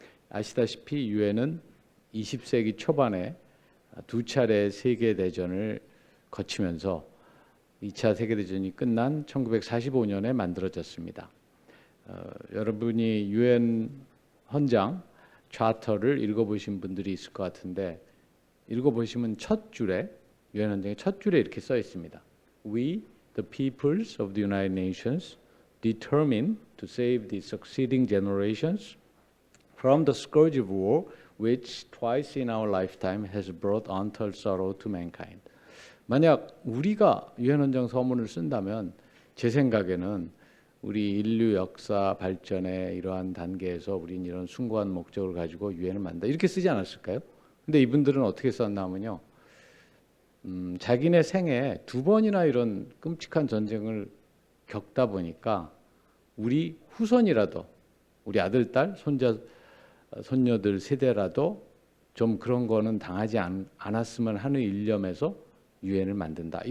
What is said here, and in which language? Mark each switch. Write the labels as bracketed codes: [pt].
[ko] 아시다시피 유엔은 20세기 초반에 두 차례 세계대전을 거치면서 2차 세계대전이 끝난 1945년에 만들어졌습니다. 여러분이 유엔 헌장 차터를 읽어보신 분들이 있을 것 같은데 읽어보시면 첫 줄에 유엔 헌장의 첫 줄에 이렇게 써 있습니다. [en] We, the peoples of the United Nations, determine to save the succeeding generations from the scourge of war, which twice in our lifetime has brought untold sorrow to mankind. [ko] 만약 우리가 유엔 헌장 서문을 쓴다면 제 생각에는 우리 인류 역사 발전의 이러한 단계에서 우린 이런 숭고한 목적을 가지고 유엔을 만든다 이렇게 쓰지 않았을까요? 근데 이분들은 어떻게 썼냐면요. 자기네 생에 두 번이나 이런 끔찍한 전쟁을 겪다 보니까 우리 후손이라도 우리 아들, 딸, 손자, 손녀들 세대라도 좀 그런 거는 당하지 않았으면 하는 일념에서 유엔을 만든다.